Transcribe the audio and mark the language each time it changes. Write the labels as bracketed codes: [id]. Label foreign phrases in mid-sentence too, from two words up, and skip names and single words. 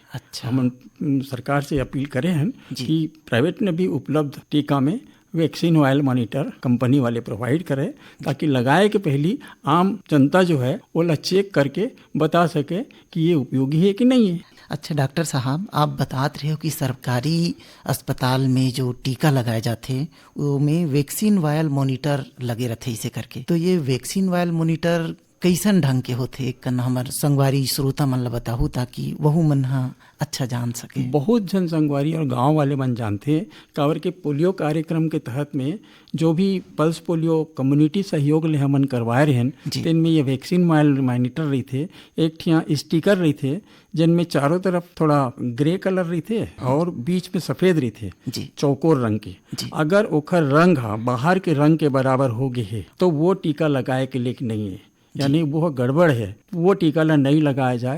[hne] अच्छा, हम सरकार से अपील करें हैं कि प्राइवेट में भी उपलब्ध टीका में [en] vaccine vial monitor [hne] कंपनी वाले प्रोवाइड करें, ताकि लगाए के पहली आम जनता जो है वो चेक करके बता सके कि ये उपयोगी है कि नहीं है। अच्छा डॉक्टर साहब, आप बतात रहे हो कि सरकारी अस्पताल में जो टीका लगाए जाते वो में [en] vaccine vial monitor [hne] लगे रहते इसे करके, तो ये [en] vaccine vial monitor [hne] कैसन ढंग के होते कन हमार संगवारी श्रोता मन ला बताहू ताकि वहू मन अच्छा जान सके। बहुत जन संगवारी और गांव वाले मन जानते हैं। काबर के पोलियो कार्यक्रम के तहत में जो भी पल्स पोलियो कम्युनिटी सहयोग ले हमन करवाए रहे हैं, जिनमें ये [en] vaccine monitor [hne] रही थे, एक ठिया स्टिकर रही थे जिनमें चारों तरफ थोड़ा [en] grey colour [hne] रही थे और बीच में सफेद रही थे चौकोर रंग के। अगर ओखर रंग बाहर के रंग के बराबर हो गए है तो वो टीका लगाए के लिए नहीं है, यानी वो गड़बड़ है, वो टीका ला नहीं लगाया जाए।